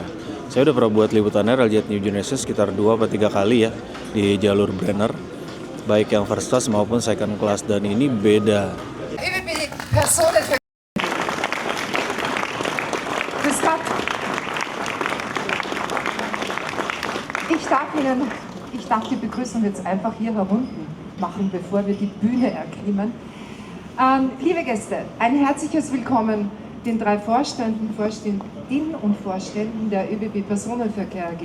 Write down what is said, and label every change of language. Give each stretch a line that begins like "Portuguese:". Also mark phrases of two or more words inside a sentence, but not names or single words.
Indonesian: Saya udah pernah buat liputannya Railjet New Generation sekitar 2 atau 3 kali ya di jalur Brenner, baik yang
English: first class
Indonesian: maupun
English: second class,
Indonesian: dan ini beda.
German: Ich darf die Begrüßung jetzt einfach hier herunten machen, bevor wir die Bühne erklimmen. Liebe Gäste, ein herzliches Willkommen den 3 Vorständen, Vorständinnen und Vorständen der ÖBB Personenverkehr AG.